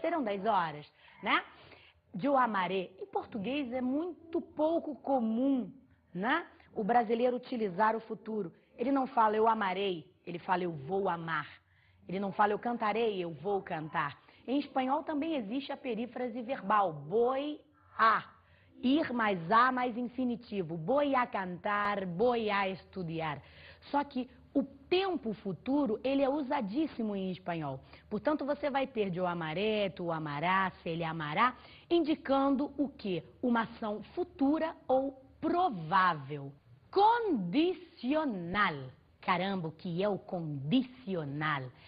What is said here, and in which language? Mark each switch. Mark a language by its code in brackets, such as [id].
[pt] Serão 10 horas, né? Eu amaré. Em português é muito pouco comum, né? O brasileiro utilizar o futuro. Ele não fala eu amarei, ele fala eu vou amar. Ele não fala eu cantarei, eu vou cantar. Em espanhol também existe a perífrase verbal, [es] voy a. [pt] Ir mais a mais infinitivo. [es] Voy a cantar, voy a estudar. [pt] Só que o tempo futuro, ele é usadíssimo em espanhol. Portanto, você vai ter de eu amaré, tu amarás, ele amará, indicando o quê? Uma ação futura ou provável. Condicional. Caramba, o que é o condicional?